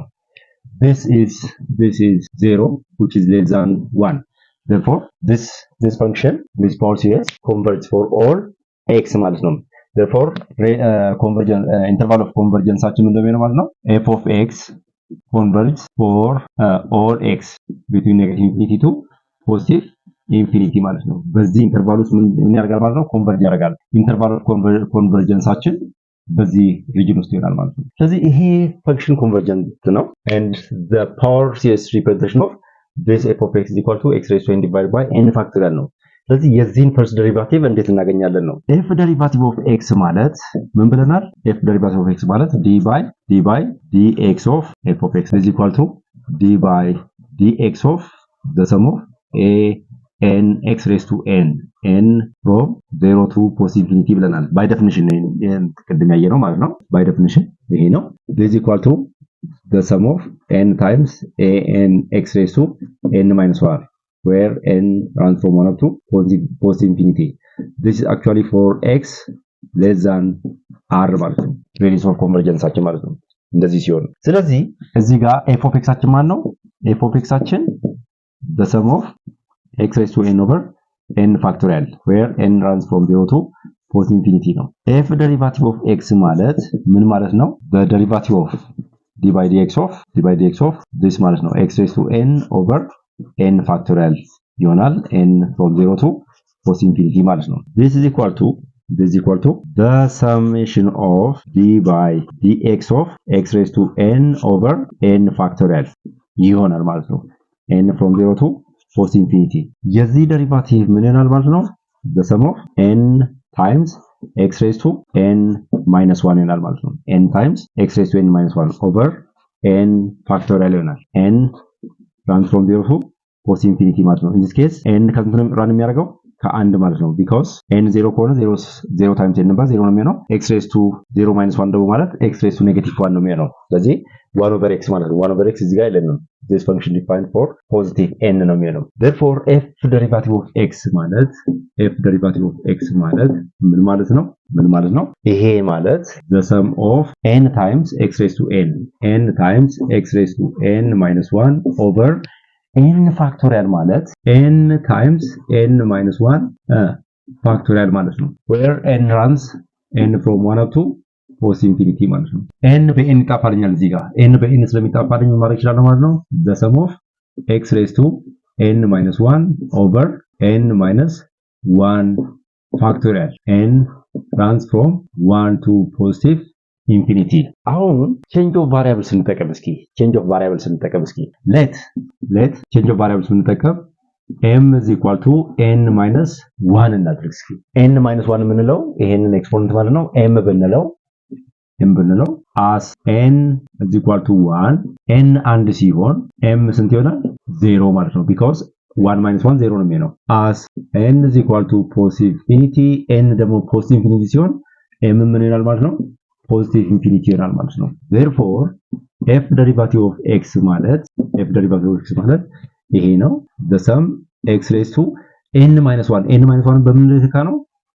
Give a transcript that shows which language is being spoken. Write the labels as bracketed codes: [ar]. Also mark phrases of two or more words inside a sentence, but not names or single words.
[en] this is 0 which is less than 1. therefore this function, this power series converges for all x [am] ማለት ነው. [en] therefore convergence interval of convergence [am] አችን እንደሚሆነው ማለት ነው [en] f of x converges for all x between negative infinity to positive infinity [am] ማለት ነው። በዚህ ኢንተርቫል ውስጥ ምን ያደርጋል ማለት ነው? ኮንቨርጅ ያደርጋል። [en] interval of convergence [am] በዚህ ሪጅን ውስጥ ይሆናል ማለት ነው። ስለዚህ ይሄ [en] function convergent [am] ነው [en] and the power series representation of this f of x is equal to x raised to n divided by n factorial [am] ነው። ስለዚህ የዚህን [en] first derivative [am] እንዴት እናገኛለን ነው? [en] f derivative of x [am] ማለት ምን ብለናል? [en] f derivative of x ማለት d by dx of f of x is equal to d by dx of the sum of a n x raised to n from 0 to positive infinity ብለናል። by definition [am] ቅድም ያየነው ማለት ነው። by definition ይሄ ነው። [en] this is equal to the sum of n times a n x raised to n minus 1 where n runs from 1 up to positive infinity. this is actually for x less than r [am] ማለት ነው። [en] radius of convergence [am] አችን ማለት ነው። እንደዚህ ሲሆን ስለዚህ እዚህ ጋር [en] f of x [am] አችን ማለት ነው [en] f of x አችን the sum of x raised to n over n factorial where n runs from 0 to positive infinity ነው። f derivative of x [am] ማለት ምን ማለት ነው? [en] the derivative of d by dx of this [am] ማለት ነው [en] x raised to n over n factorial ይሆናል n from 0 to positive infinity ማለት ነው። this is equal to the summation of d by dx of x raised to n over n factorial [am] ይሆናል ማለት ነው [en] n from 0 to positive infinity. [am] የዚህ ዴሪቫቲቭ ምን ይሆናል ማለት ነው? [en] the sum of n times x raised to n minus 1 [am] ይሆናል ማለት ነው። [en] n times x raised to n minus 1 over n factorial ይሆናል n runs from 0 to positive infinity [am] ማለት ነው። [en] in this case n [am] ከስንት ነው ራን የሚያደርገው? ከአንድ ማለት ነው [en] because n 0 ከሆነ 0 times n ነበር 0 [am] ነው የሚሆነው [en] x raised to 0 minus 1 ደግሞ ማለት x raised to negative 1 ነው የሚሆነው። [am] ስለዚህ 1 over x ማለት ነው [en] 1 over x [am] እዚህ ጋር የለንም። [en] this function defined for positive n [am] ነው የሚሆነው። [en] therefore f derivative of x [am] ማለት ምን ማለት ነው? [en] ይሄ ማለት the sum of n times x raised to n times x raised to n minus 1 over n factorial ማለት n times n minus 1 factorial ማለት ነው where n runs n from 1 up to positive infinity ማለት ነው። n በn ይጣፋልኛል እዚህ ጋር n በn ስለሚጣፋልኝ [am] ማለት ይችላል ማለት ነው [en] the sum of x raised to n minus 1 over n minus 1 factorial n runs from 1 to positive infinity. አሁን change of variables እንጠቀም እስኪ let change of variables እንጠቀም m is equal to n minus 1 [am] እናድርግ እስኪ [en] n minus 1 የምንለው ይሄንን ኤክስፖነንት ማለት ነው m ብንለው as n is equal to 1 n አንድ ሲሆን m [am] ስንት ይሆናል? [en] 0 [am] ማለት ነው [en] because 1 minus 1 0 [am] ነው የሚሆነው [en] as n is equal to positive infinity n ደግሞ positive infinity ሲሆን m [am] ምን ይሆናል ማለት ነው? [en] positive infinity [am] ይሆናል ማለት ነው። [en] therefore f derivative of x ማለት ይሄ ነው the sum x raised to n minus 1 [am] በምን ልትካ ነው?